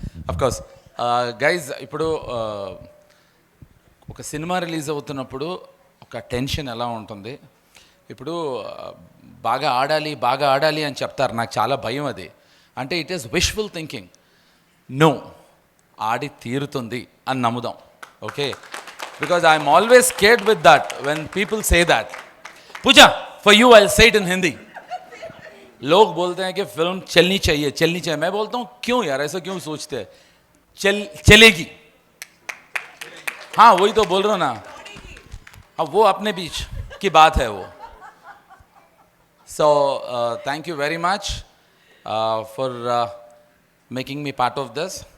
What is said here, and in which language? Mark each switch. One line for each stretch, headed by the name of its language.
English: of course guys,
Telugu: ఇప్పుడు ఒక cinema release అవుతున్నప్పుడు ఒక టెన్షన్ ఎలా ఉంటుంది. ఇప్పుడు బాగా ఆడాలి అని చెప్తారు, నాకు చాలా భయం అది. అంటే
English: It is wishful thinking.
Telugu: No, ఆడి తీరుతుంది అని నమ్ముదాం, okay?
English: Because I'm always scared with that when people say that.
Hindi: Puja,
English: For you I say it in Hindi.
Hindi: लोग बोलते हैं कि फिल्म चलनी चाहिए. मैं बोलता हूँ क्यों यार, ऐसा क्यों सोचते हैं? चलेगी. हाँ, वही तो बोल रहा हूँ ना. अब वो अपने बीच की बात है वो.
English: So thank you very much for making me part of this.